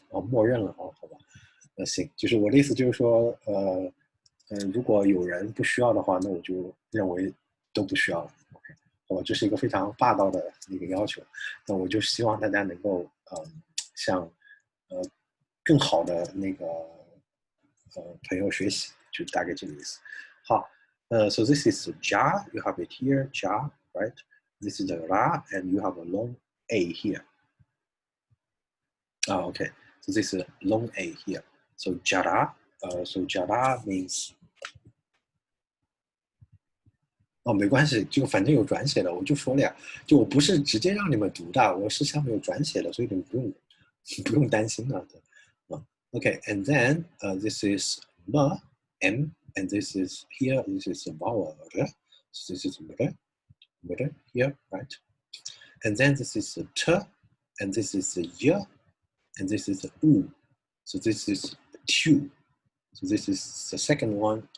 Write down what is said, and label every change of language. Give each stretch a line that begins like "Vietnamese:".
Chinese: 默认了啊，好吧，行，就是我的意思就是说，如果有人不需要的话，那我就认为都不需要了 ，OK， 好吧，这是一个非常霸道的那个要求，那我就希望大家能够，向更好的那个。朋友学习就大概这个意思。
English: 好，so this is ja, you have it here, ja, right? This is the ra, and you have a long a here. Okay, so this is a long a here. So jara, so jara means
Chinese: 没关系，就反正有转写的，我就说了呀，就我不是直接让你们读的，我是下面有转写的，所以你们不用担心的。
English: Okay, and then this is m, and this is here. This is a vowel. So this is here, right? And then this is a t, and this is a y, and this is a u. So this is tu. So this is the second one.